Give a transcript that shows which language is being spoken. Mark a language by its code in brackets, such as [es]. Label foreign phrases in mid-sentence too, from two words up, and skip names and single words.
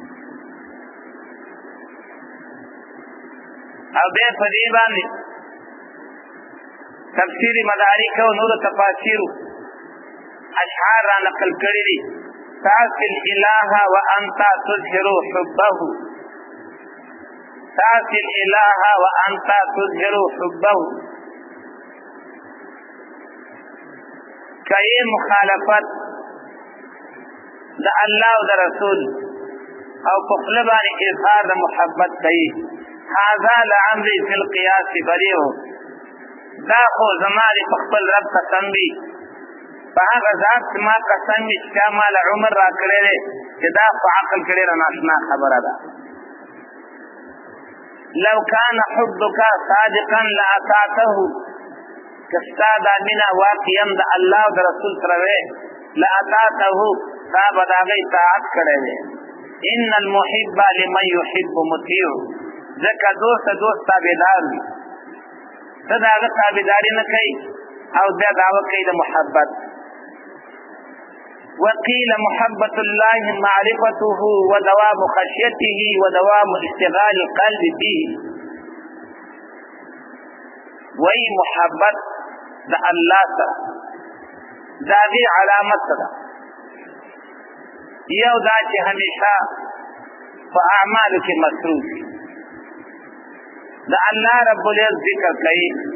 [ps] او بیا په دې باندې تفسیر مدارک او نور تفاسیرو اشعار را نقل کړي دي [ar] تعصي الاله وانت تظهر حبه تعصي الاله وانت تظهر حبه [ps] کای مخالفت د الله او د رسول او په خپل باندې اظهار د محبت کوي [ar] هذا لعمري في القياس بريء [ps] دا خو زما د خپل رب قسم دی په هغه ذات چې ما قسم وي چې چا ما له عمر را کړی دی چې دا په عقل کې ډېره ناشنا خبره ده [ar] لو كان حبك صادقا لاطعته [ps] که ستا دا مینه واقعا د الله او د رسول سره وی لاطعته تا به د هغې اطاعت کړی دی [ar] ان المحب لمن يحب مطیع [ps] ځکه دوست د دوست تابعدار وي ته د هغه تابعداري نه کوي او بیا دعوه کوي د محبت [ar] وقيل محبة الله معرفته ودوام خشيته ودوام اشتغال القلب به [ps] وی محبت د الله سره دا دې علامت سره یو دا چې همیشه په اعمالو کې مصروف د الله رب العزت ذکر کوي